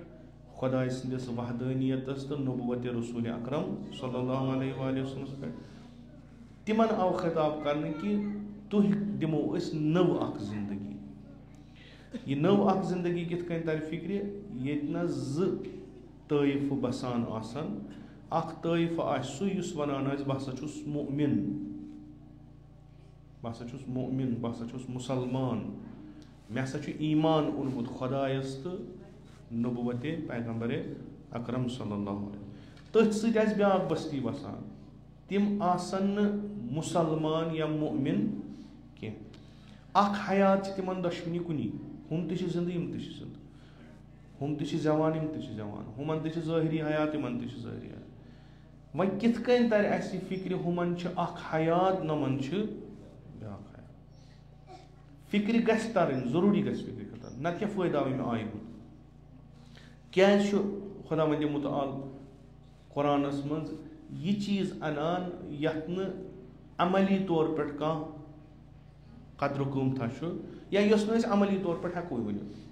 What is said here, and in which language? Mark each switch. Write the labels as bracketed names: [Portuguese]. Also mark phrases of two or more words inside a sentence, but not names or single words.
[Kashmiri] خۄداے سٕنٛدِس وحدٲنیتس تہٕ نبوتِ رسوٗلِ اکرم [Arabic] صلی اللہ علیہ وآلہ وسلمس [Kashmiri] پٮ۪ٹھ تِمن آو خطاب کرنہٕ کہِ تُہۍ دِمو أسۍ نٔو اکھ زندگی یہِ نٔو اکھ زندگی کِتھ کٔنۍ ترِ فِکرِ ییٚتہِ نہٕ 2 طٲیفہٕ بسان آسن اکھ طٲیفہٕ آسہِ سُہ یُس وَنان آسہِ بہٕ ہسا چھُس مُؤمِن بہٕ ہسا چھُس مُسلمان مےٚ ہسا چھُ ایٖمان اوٚنمُت خۄدایس تہٕ نبوتِ پیغمبرِ اکرم [Arabic] صلی اللہ علیہ [Kashmiri] تٔتھۍ سۭتۍ آسہِ بیٛاکھ بستی وسان تِم آسن نہٕ مُسلمان یا مُؤمِن کینٛہہ اکھ حیات چھِ تِمن دۄشوٕنی کُنی ہُم تہِ چھِ زِندٕ یِم تہِ چھِ زِندٕ ہُم تہِ چھِ زٮ۪وان یِم تہِ چھِ زٮ۪وان ہُمن تہِ چھِ ظٲہری حیات یِمن تہِ چھِ ظٲہری حیات وۄنۍ کِتھ کٔنۍ ترِ اسہِ یہِ فِکرِ ہُمن چھِ اکھ حیات نۄمن چھِ بیٛاکھ حیات فِکرِ گژھِ ترٕنۍ ضروٗری گژھِ فِکرِ ترٕنۍ نتہٕ کیٛاہ فٲیدٕ آو ییٚمہِ آیہِ ہُنٛد کیازِ چھُ خۄدا وندِ مُتعال قرآنس منٛز یہِ چیٖز انان یتھ نہٕ عملی طور پٮ۪ٹھ کانٛہہ قدرٕ قۭمتھا چھُ یا یۄس نہٕ أسۍ عملی طور پٮ۪ٹھ ہٮ۪کوے ؤنِتھ